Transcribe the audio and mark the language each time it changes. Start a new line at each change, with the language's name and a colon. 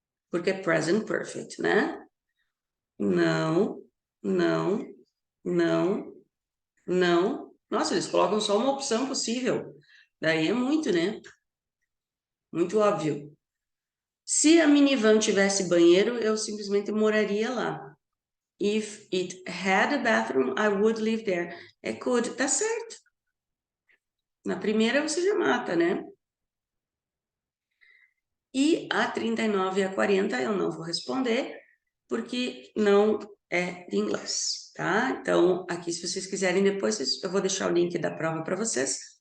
Portuguese: Porque é present perfect, né? Não, não, não, não. Nossa, eles colocam só uma opção possível. Daí é muito, né? Muito óbvio. Se a minivan tivesse banheiro, eu simplesmente moraria lá.
English: If it had a bathroom, I would live there.
Portuguese: É could, tá certo. Na primeira você já mata, né? E a 39 e a 40 eu não vou responder, porque não é de inglês, tá? Então, aqui, se vocês quiserem depois, eu vou deixar o link da prova para vocês.